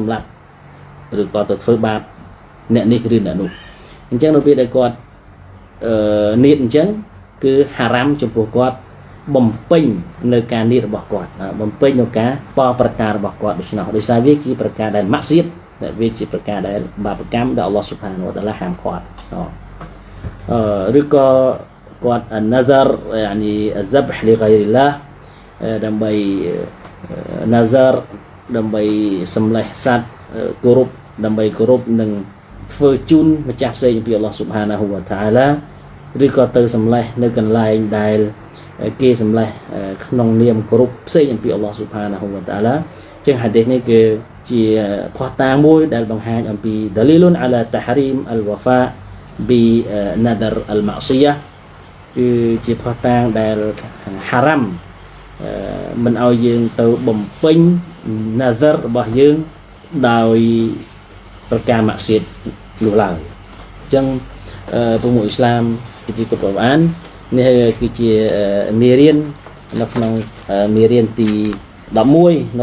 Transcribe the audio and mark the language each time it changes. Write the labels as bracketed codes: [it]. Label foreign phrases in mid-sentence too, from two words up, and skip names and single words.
[km] សម្លាប់ឬក៏ទៅធ្វើបាបអ្នកនេះឬអ្នកនោះអញ្ចឹងនៅពេលដែលគាត់នៀតអញ្ចឹងគឺហារ៉ាមចំពោះគាត់បំពេញនៅការនៀតរបស់គាត់បំពេញនៅការបកប្រការរបស់គាត់ដូច្នោះដោយសារវាជាប្រការដែលម៉ាក់សៀតដែលវាជាប្រការដែលបាបកម្មដែល [ar] الله سبحانه وتعالى [km] ហាមឃាត់ឬក៏គាត់ [ar] نذر يعني ذبح لغير الله [km] ដើម្បី nazar ដើម្បីសម្លេះសត្វគោរពដើម្បីគោរពនឹងធ្វើជូនម្ចាស់ផ្សេងពី [ar] الله سبحانه وتعالى [km] ឬក៏ទៅសម្លេះនៅកន្លែងដែលគេសម្លេះក្នុងនាមគោរពផ្សេងអំពី [ar] الله سبحانه وتعالى [km] ចឹងហាឌីសនេះ គឺជាផុសតាងមួយដែលបង្ហាញអំពី [ar] دليل على تحريم الوفاء بنذر المعصية [km] គឺជាផុសតាងដែលហារ៉ាំមិនឲ្យយើងទៅបំពេញ nazar របស់យើងដោយប្រ ការម៉ាក់សៀតនោះឡើយអញ្ចឹងពុទ្ធអ៊ីស្លាមពីទីកុរអាននេះគឺជាមេរៀននៅក្នុងមេរៀនទី11នៅ